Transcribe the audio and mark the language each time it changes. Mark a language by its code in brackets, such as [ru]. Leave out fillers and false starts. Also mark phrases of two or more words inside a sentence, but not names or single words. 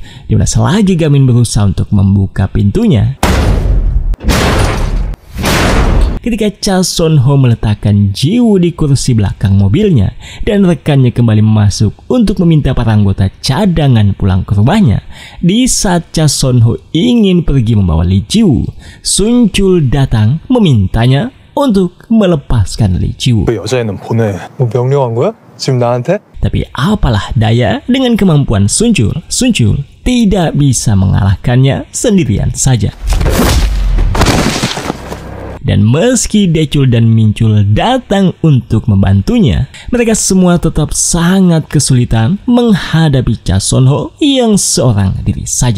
[id] Dimana selagi Gamin berusaha untuk membuka pintunya, ketika Cha Son-ho meletakkan Ji-woo di kursi belakang mobilnya dan rekannya kembali masuk untuk meminta para anggota cadangan pulang ke rumahnya, di saat Cha Son-ho ingin pergi membawa Lee Ji-woo, Sun Chul datang memintanya untuk melepaskan Lee Ji-woo. [ko] 그 여자애는 보내. 뭐 명령한 거야? 지금 나한테? [id] Tapi apalah daya, dengan kemampuan Sun Chul tidak bisa mengalahkannya sendirian saja. Dan meski Daechul dan Minchul datang untuk membantunya, mereka semua tetap sangat kesulitan menghadapi Cha Son-ho yang seorang diri saja.